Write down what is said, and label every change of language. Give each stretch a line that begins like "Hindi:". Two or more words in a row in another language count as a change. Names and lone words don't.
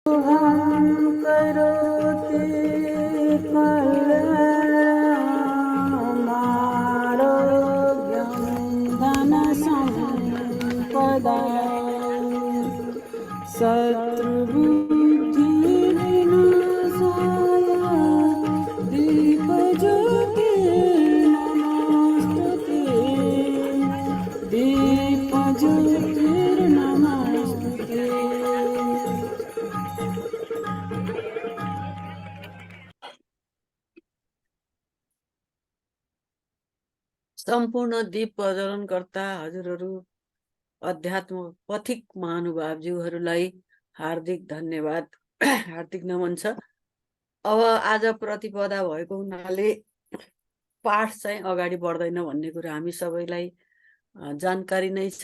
Sanskrit: करोति कल्याणमारोग्यं धनसम्पदां शत्रुबुद्धिविनाशाय दीपज्योतिर्नमोऽस्तुते दीपज्योतिर्नमोऽस्तुते।
Nepali: सम्पूर्ण दीप प्रज्वलनकर्ता हजुरहरू अध्यात्म पथिक महानुभावज्यूहरूलाई हार्दिक धन्यवाद, हार्दिक नमन छ। अब आज प्रतिपदा भएको हुनाले पाठ चाहिँ अगाडि बढ्दैन भन्ने कुरा हामी सबैलाई जानकारी नै छ।